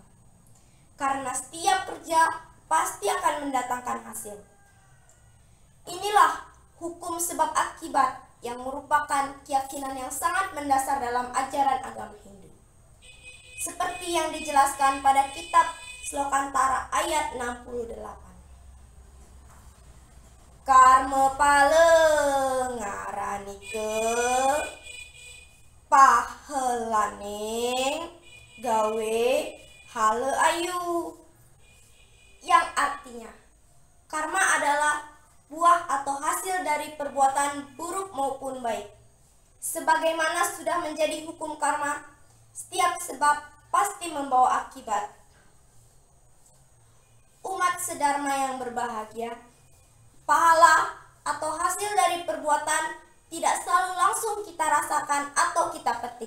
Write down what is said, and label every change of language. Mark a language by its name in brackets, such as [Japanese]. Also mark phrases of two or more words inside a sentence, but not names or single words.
[Indonesian] Karena setiap kerja pasti akan mendatangkan hasil. Inilah hukum sebab akibat yang merupakan keyakinan yang sangat mendasar dalam ajaran agama Hindu. Seperti yang dijelaskan pada kitab Slokantara ayat 68. [Kawi] Karma pala ngaranike pahelaning gawe hale ayu, [Indonesian] yang artinya karma adalah buah atau hasil dari perbuatan buruk maupun baik. Sebagaimana sudah menjadi hukum karma, setiap sebab pasti membawa akibat. Umat sedharma yang berbahagia, pahala atau hasil dari perbuatan tidak selalu langsung kita rasakan atau kita petik.